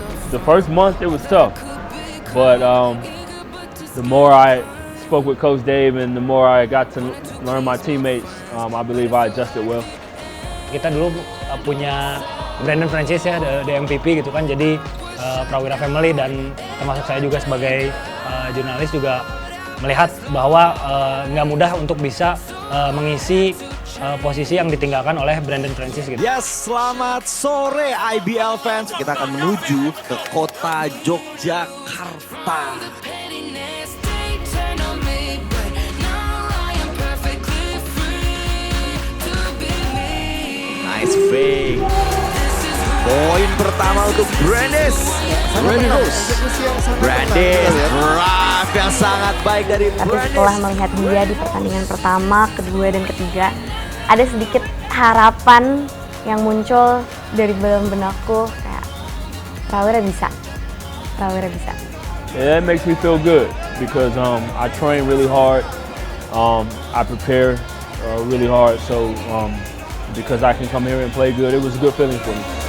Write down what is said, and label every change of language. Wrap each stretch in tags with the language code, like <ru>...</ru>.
<en>The first month it was tough, but the more I spoke with Coach Dave and the more I got to learn my teammates, I believe I adjusted well.</en> <id>Kita dulu punya Brandon Francis ya,</id> <en>the MVP</en> <id>gitu kan, jadi Prawira Family dan termasuk saya juga sebagai jurnalis juga melihat bahwa nggak mudah untuk bisa mengisi posisi yang ditinggalkan oleh Brandon Francis gitu. Yes, selamat sore IBL fans. Kita akan menuju ke kota Yogyakarta.</id> <en>Nice fake.</en> <id>Poin pertama untuk Brandis. Brandis, drive yang sangat baik dari Tapi Brandis. setelah melihat dia di pertandingan pertama, kedua, dan ketiga, ada sedikit harapan yang muncul dari dalam benakku kayak Prawira bisa.</id> <en>Yeah, that makes me feel good because I train really hard. I prepare really hard, so because I can come here and play good, it was a good feeling for me.</en>